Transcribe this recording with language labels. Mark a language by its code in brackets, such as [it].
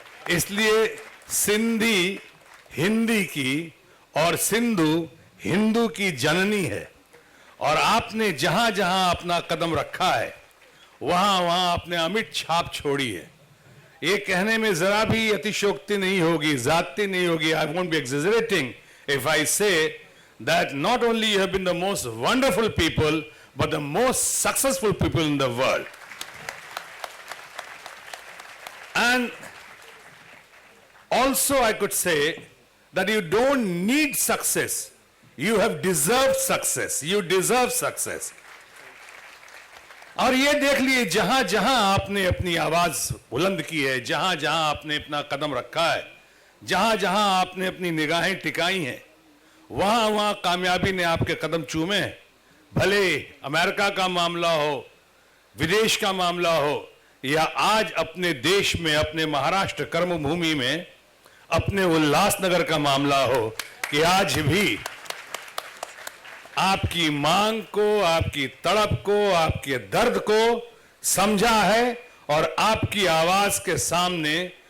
[hi] इसलिए सिंधी हिंदी की और सिंधु हिंदू की जननी है। और आपने जहां जहां अपना कदम रखा है वहां वहां आपने अमिट छाप छोड़ी है। ये कहने में जरा भी अतिशयोक्ति नहीं होगी, जाति नहीं होगी। [en] I won't be exaggerating if I say that not only you have been the most wonderful people but the most successful people in the world. And also I could say that you don't need success, you have deserved success, you deserve success. [hi] और ये देख लिए जहां जहां आपने अपनी आवाज बुलंद की है, जहां जहां आपने अपना कदम रखा है, जहां जहां आपने अपनी निगाहें टिकाई हैं, वहां वहां कामयाबी ने आपके कदम चूमे हैं। भले अमेरिका का मामला हो, विदेश का मामला हो, या आज अपने देश में, अपने महाराष्ट्र कर्मभूमि में, अपने उल्लासनगर का मामला हो, कि आज भी आपकी मांग को, आपकी तड़प को, आपके दर्द को समझा है और आपकी आवाज के सामने